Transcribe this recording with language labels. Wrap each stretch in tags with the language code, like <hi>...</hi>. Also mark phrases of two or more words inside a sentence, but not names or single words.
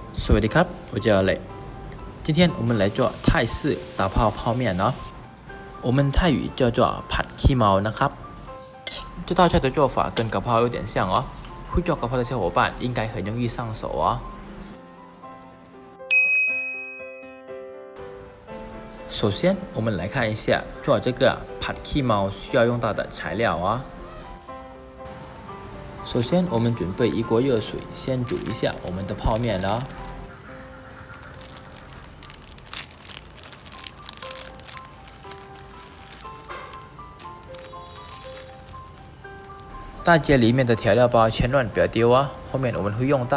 <th>สวัสดีครับ</th> <zh>我叫磊今天我们来做泰式打泡泡面哦我们泰语叫做</zh> <th>ผัดขี้เมานะครับ</th> <zh>这道菜的做法跟กะเพรา有点像哦会做กะเพรา的小伙伴应该很容易上手哦首先我们来看一下做这个ผัดขี้เมา需要用到的材料哦首先我们准备一锅热水先煮一下我们的泡面哦大街里面的调料包千万不要丢啊，后面我们会用到。</zh>